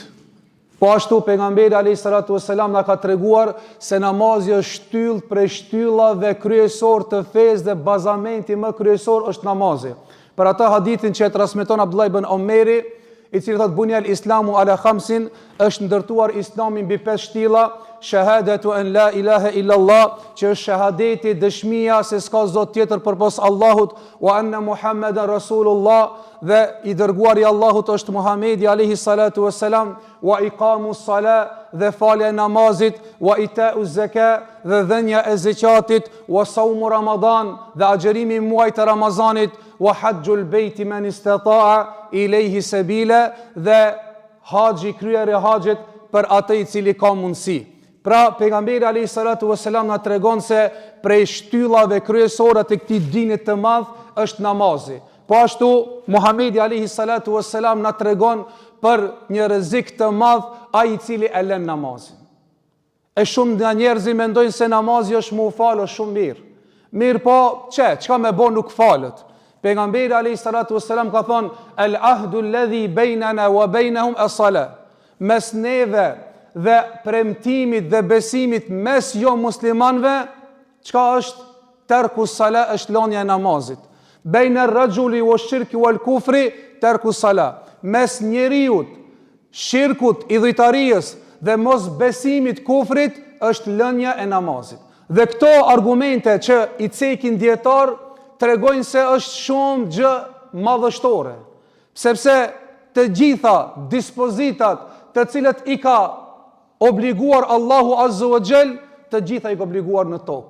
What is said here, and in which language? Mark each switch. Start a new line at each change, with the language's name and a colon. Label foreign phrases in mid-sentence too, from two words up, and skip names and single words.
Albanian: Po ashtu pejgamberi
Arabic: عليه الصلاة والسلام
Albanian: na ka treguar se namazi është shtyllë prej shtyllave kryesor të fesë dhe bazamenti më kryesor është namazi. Për atë hadithin që e transmeton Abdullah ibn Omeri, i cili thotë
Arabic: بني الإسلام على خمس,
Albanian: është ndërtuar Islami mbi 5 shtylla:
Arabic: شهادة أن لا إله إلا الله,
Albanian: që është shahadeti, dëshmia se s'ka zot tjetër përpos Allahut,
Arabic: وأن محمدا رسول الله,
Albanian: dhe i dërguari i Allahut është Muhamedi
Arabic: عليه الصلاة والسلام، وإقام الصلاة,
Albanian: dhe falja e namazit,
Arabic: وإيتاء الزكاة,
Albanian: dhe dhënia e zakatit,
Arabic: وصوم رمضان,
Albanian: dhe agjërimi i muajit të Ramazanit,
Arabic: وحج البيت من استطاع إليه سبيلا,
Albanian: dhe haxhi, kryerja e haxhit për atë i cili ka mundësi. Pra, pejgamberi
Arabic: عليه الصلاة والسلام
Albanian: na tregon se prej shtyllave kryesore të këtij dini të madh është namazi. Po ashtu Muhamedi
Arabic: عليه الصلاة والسلام
Albanian: na tregon për një rrezik të madh ai i cili e lën namazin. E shumë nga njerëzit mendojnë se namazi është më u falë shumë mirë. Mirë po, çka me bë nuk falet.
Arabic: Pejgamberi عليه الصلاة والسلام ka thonë: "العهد الذي بيننا وبينهم الصلاة."
Albanian: Mes neve dhe premtimit dhe besimit mes jo muslimanve, çka është?
Arabic: ترك الصلاة,
Albanian: është lënia e namazit.
Arabic: بين الرجل والشرك والكفر ترك الصلاة.
Albanian: Mes njeriut, shirkut, idhujtarijës dhe mos besimit, kufrit, është lënia e namazit. Dhe këto argumente që i cekin dietar tregojnë se është shumë gjë madhështore, sepse të gjitha dispozitat të cilët i ka obliguar Allahu
Arabic: عز وجل,
Albanian: të gjitha i ka obliguar në tokë.